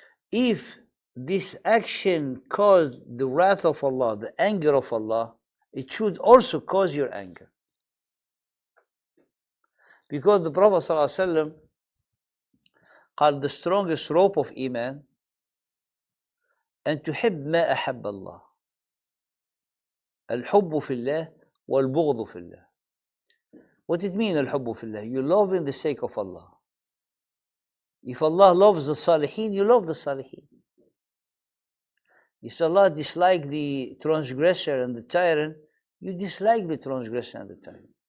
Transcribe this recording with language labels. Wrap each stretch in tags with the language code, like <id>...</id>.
<en>If this action caused the wrath of Allah, the anger of Allah, it should also cause your anger. Because the Prophet ﷺ called the strongest rope of Iman,</en> <ar>أن تحب ما أحب الله. الحب في الله والبغض في الله.</ar> <en>What it mean</en> <ar>الحب في الله?</ar> <en>You love in the sake of Allah. If Allah loves the Salihin, you love the Salihin. If Allah dislike the transgressor and the tyrant, you dislike the transgressor and the tyrant.</en>